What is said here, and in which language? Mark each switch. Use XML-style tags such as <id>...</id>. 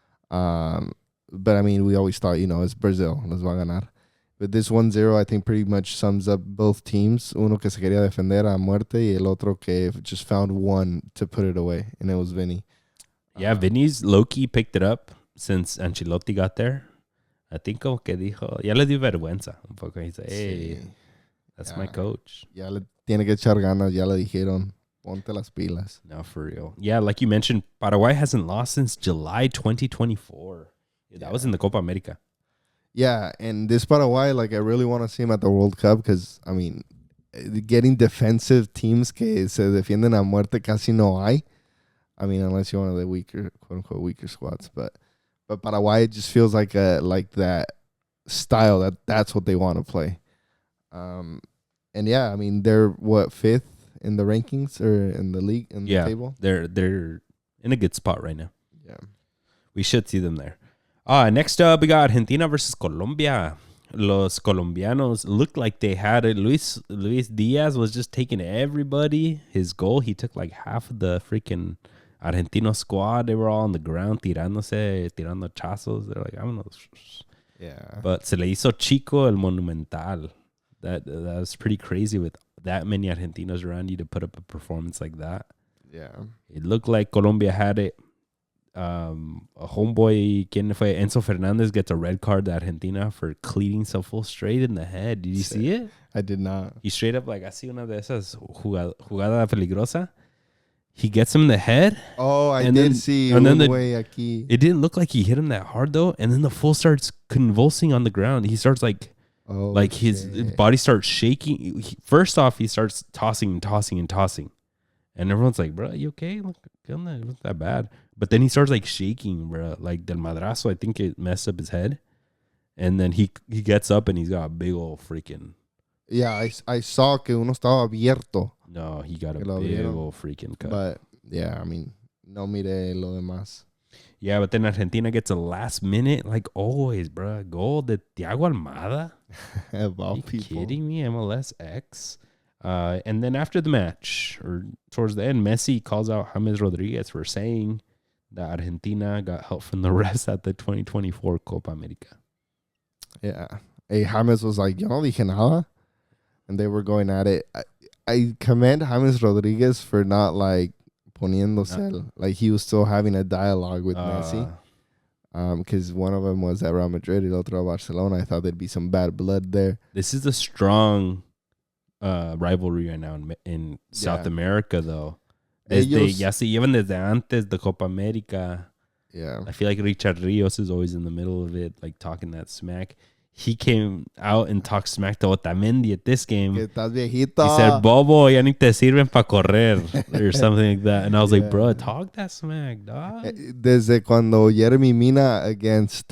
<en>But, I mean, we always thought, it's Brazil.</en> <es>Nos va a ganar.</es> <en>But this 1-0, I think, pretty much sums up both teams.</en> <es>Uno que se quería defender a muerte y el otro que</es> <en>just found one to put it away, and it was Vinny. Yeah, Vinny's low-key picked it up since Ancelotti got there. I think</en> <es>como que dijo, ya le dio vergüenza un poco.</es> <en>He said, hey, that's my coach.</en> <es>Ya le tiene que echar ganas, ya le dijeron, ponte las pilas.</es> <en>No, for real. Yeah, like you mentioned, Paraguay hasn't lost since July 2024. That was in the Copa America. Yeah, and this Paraguay, like, I really want to see him at the World Cup because, I mean, getting defensive teams</en> <es>que se defienden a muerte casi no hay.</es> <en>I mean, unless you're one of the weaker, quote-unquote, weaker squads. But Paraguay just feels like that style, that's what they want to play. And, yeah, I mean, they're, fifth in the rankings or in the league, in the table? They're in a good spot right now. Yeah. We should see them there. Next up, we got Argentina versus Colombia.</en> <es>Los Colombianos</es> <en>looked like they had it. Luis Diaz was just taking everybody. His goal, he took like half of the freaking Argentino squad. They were all on the ground</en> <es>tirando chazos.</es> <en>They're like, I don't know. Yeah.</en> <es>But se le hizo chico el Monumental.</es> <en>That was pretty crazy with that many Argentinos around you to put up a performance like that. Yeah. It looked like Colombia had it. A homeboy,</en> <es>¿quién fue?</es> <en>Enzo Fernandez gets a red card to Argentina for cleating himself straight in the head. Did you see it? I did not. He straight up, like,</en> <es>así una de esas jugada peligrosa.</es> <en>He gets him in the head. Oh, I did see. And then</en> <es>aquí.</es> <en>It didn't look like he hit him that hard, though. And then the fool starts convulsing on the ground. He starts, his body starts shaking. First off, he starts tossing and tossing and tossing. And everyone's like, bro, you okay? Look, it wasn't that bad. But then he starts like shaking, bro. Like</en> <es>del madrazo,</es> <en>I think it messed up his head. And then he gets up and he's got a big old freaking... Yeah, I saw</en> <es>que uno estaba abierto.</es> <en>No, he got a big old freaking cut. But yeah, I mean,</en> <es>no mire lo demás.</es> <en>Yeah, but then Argentina gets a last minute, like always, bro. Goal de Thiago Almada. Of all Are you people. kidding me? MLS X. And then after the match, or towards the end, Messi calls out James Rodriguez for saying that Argentina got help from the refs at the 2024 Copa America. Yeah. Hey, James was like,</en> <es>yo no dije nada.</es> <en>And they were going at it. I commend James Rodriguez for not like</en> <es>poniéndose.</es> <en>Like he was still having a dialogue with Messi. Because one of them was at Real Madrid,</en> <es>el otro Barcelona.</es> <en>I thought there'd be some bad blood there. This is a strong rivalry right now in South America, though.</en> <es>Ya se llevan desde antes de Copa America.</es> <en>Yeah. I feel like Richard Rios is always in the middle of it, like talking that smack. He came out and talked smack to Otamendi at this game.</en> <es>Que estás viejito.</es> <en>He said, Bobo,</en> <es>ya ni te sirven para correr,</es> <en>or something like that. And I was like, bro, talk that smack, dog.</en> <es>Desde cuando Jeremy Mina against...</es>